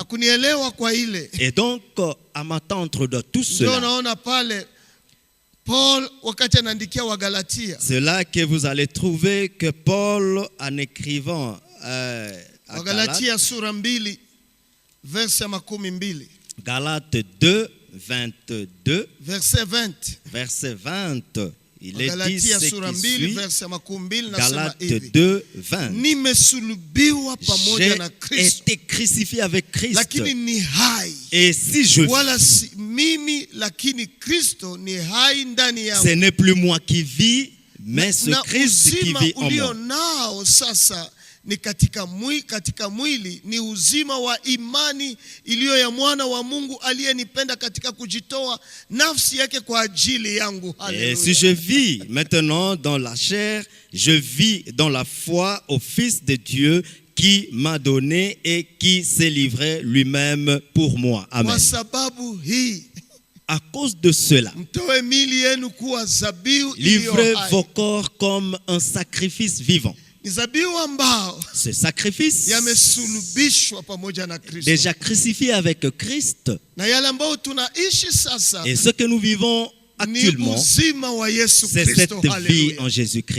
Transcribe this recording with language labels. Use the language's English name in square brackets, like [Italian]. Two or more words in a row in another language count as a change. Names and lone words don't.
[French] Et donc, à m'attendre de tout cela, c'est là que vous allez trouver que Paul, en écrivant à Galates 2, 22, verset 20, il est dit ce qui suit, Galates 2, 20. J'ai été crucifié avec Christ. Et si je vis, ce n'est plus moi qui vis, mais ce Christ qui vit en moi. [Swahili] Ni katika mwili ni uzima wa imani iliyo ya mwana wa Mungu aliyenipenda katika kujitoa nafsi yake kwa ajili yangu. [French] Et si je vis maintenant dans la chair, je vis dans la foi au Fils de Dieu qui m'a donné et qui s'est livré lui-même pour moi. Amen. [Swahili] Kwa sababu hii, [French] à cause de cela, livrez vos corps comme un sacrifice vivant. Ce sacrifice déjà crucifié avec Christ, et ce que nous vivons actuellement, c'est cette vie en Jésus-Christ.